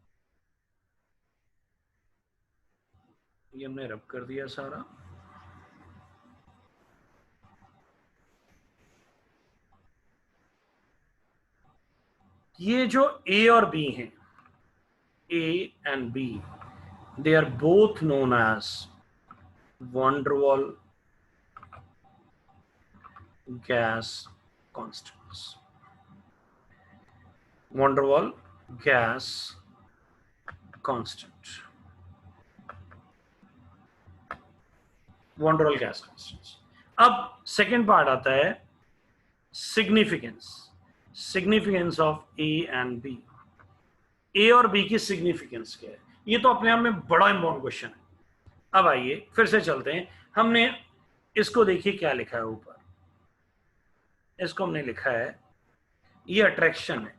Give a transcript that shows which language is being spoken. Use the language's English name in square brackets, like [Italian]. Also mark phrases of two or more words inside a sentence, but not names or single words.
[Hindi] ये हमने रब कर दिया सारा। ये जो ए और बी हैं, [English] A and B, they are both known as van der Waal gas constants. Van der Waal gas constant. Van der Waal gas constants. अब second part [Hindi] आता है [English] significance, significance of A and B. [Hindi] ए और बी की सिग्निफिकेंस क्या है? ये तो अपने आप में बड़ा [English] important question [Hindi] है। अब आइए फिर से चलते हैं। हमने इसको देखिए क्या लिखा है ऊपर, इसको हमने लिखा है, ये अट्रैक्शन है।